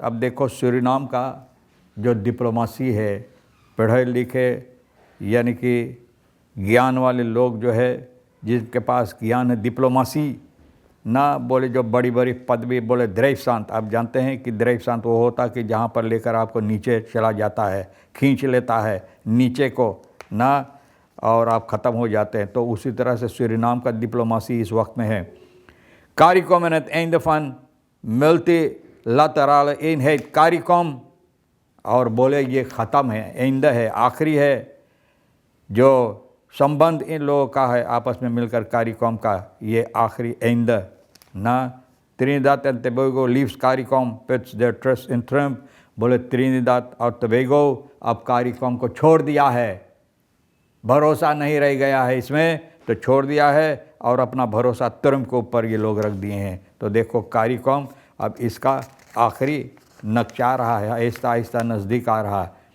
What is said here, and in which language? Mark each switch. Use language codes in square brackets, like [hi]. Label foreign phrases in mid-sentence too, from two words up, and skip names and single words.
[hi] अब देखो, सूरीनाम का जो डिप्लोमेसी है, पढ़े लिखे यानी कि ज्ञान वाले लोग जो है, जिनके पास ज्ञान है, डिप्लोमेसी ना बोले जो बड़ी बड़ी पदवी, बोले ड्राइवसांत। आप जानते हैं कि ड्राइवसांत वो होता कि जहाँ पर लेकर आपको नीचे चला जाता है, खींच लेता है नीचे को ना, और आप ख़त्म हो जाते हैं। तो उसी तरह से सूरीनाम का डिप्लोमेसी इस वक्त में है। [nl] CARICOM en het einde van multilaterale eenheid। [hi] CARICOM और बोले ये ख़त्म है, एंड है, आखिरी है जो संबंध इन लोगों का है आपस में मिलकर, CARICOM का ये आखिरी एंड ना। [en] Trinidad and Tobago leaves CARICOM puts their trust in Trump। [hi] बोले त्रिनिदाद और टोबैगो अब CARICOM को छोड़ दिया है, भरोसा नहीं रह गया है इसमें, तो छोड़ दिया है और अपना भरोसा ट्रम्प के ऊपर ये लोग रख दिए हैं। तो देखो, CARICOM अब इसका आखिरी नक्शा रहा है, आहिस्ता आहिस्ता नज़दीक आ रहा है।